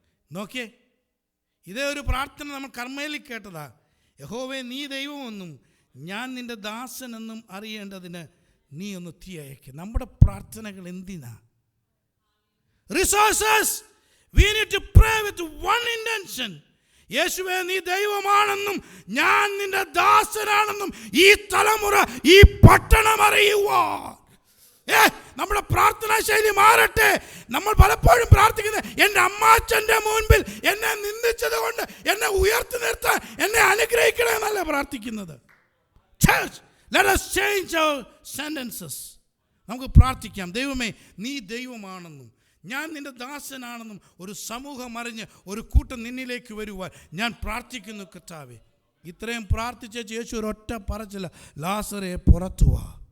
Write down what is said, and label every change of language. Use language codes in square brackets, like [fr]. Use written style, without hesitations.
[ml] നോക്കിയേ, ഇതേ ഒരു പ്രാർത്ഥന നമ്മൾ കർമ്മേലിൽ കേട്ടതാ. യഹോവേ നീ ദൈവമെന്നും ഞാൻ നിൻ്റെ ദാസനെന്നും അറിയേണ്ടതിന് നീ ഒന്ന് തീ അയക്കുക. നമ്മുടെ പ്രാർത്ഥനകൾ എന്തിനാ? Resources. [en] We need to pray with one intention. [ml] യേശുവേ നീ ദൈവമാണെന്നും ഞാൻ നിന്റെ ദാസനാണെന്നും ഈ തലമുറ ഈ പട്ടണം അറിയുവാൻ. നമ്മുടെ പ്രാർത്ഥനാ ശൈലി മാറട്ടെ. നമ്മൾ പലപ്പോഴും പ്രാർത്ഥിക്കുന്നത്, എൻ്റെ അമ്മാച്ചൻ്റെ മുൻപിൽ എന്നെ നിന്ദിച്ചത് കൊണ്ട് എന്നെ ഉയർത്തി നിർത്താൻ എന്നെ അനുഗ്രഹിക്കണമെന്നല്ല പ്രാർത്ഥിക്കുന്നത്. [en] Church, let us change our sentences. [ml] നമുക്ക് പ്രാർത്ഥിക്കാം, ദൈവമേ നീ ദൈവമാണെന്നും ഞാൻ നിൻ്റെ ദാസനാണെന്നും ഒരു സമൂഹം അറിഞ്ഞ് ഒരു കൂട്ടം നിന്നിലേക്ക് വരുവാൻ ഞാൻ പ്രാർത്ഥിക്കുന്നു കർത്താവേ. ഇത്രയും പ്രാർത്ഥിച്ച യേശു ഒരൊറ്റ പറച്ചില്ല, ലാസറെ പുറത്തു വാ.